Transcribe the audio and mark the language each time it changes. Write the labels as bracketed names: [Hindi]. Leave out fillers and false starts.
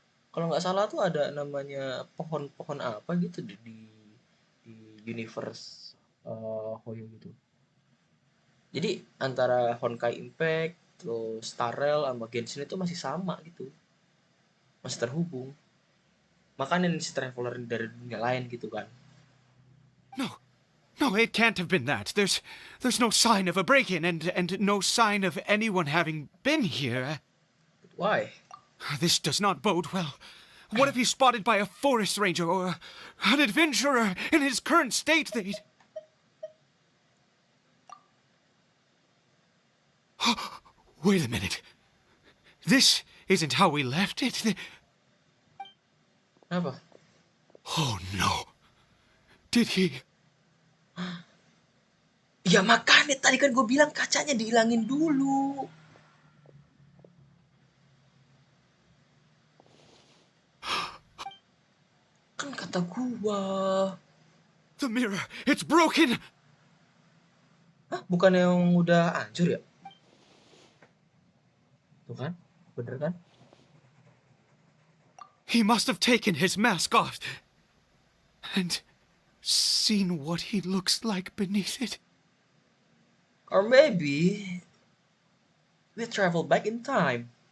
[Indonesian] Kalau nggak salah tuh ada namanya pohon apa gitu di universe Hoyo gitu. Jadi antara Honkai Impact terus Starrel sama Genshin itu masih sama gitu, masih terhubung. Makanya si traveler dari dunia lain gitu kan. [English] No, it can't have been that. There's no sign of a break-in and no sign of anyone having been here. But why? This does not bode well. What if he's spotted by a forest ranger or an adventurer in his current state? Wait a minute. This isn't how we left it. [Indonesian] Apa? [English] Oh no. Did he? [Indonesian] Ya makanya tadi kan gue bilang kacanya dihilangin dulu. Kan kata gua. [English] The mirror, it's broken. [Indonesian] Hah, bukan yang udah hancur ya? Tuh kan? Bener kan? [English] He must have taken his mask off and seen what he looks like beneath it. Or maybe we travel back in time.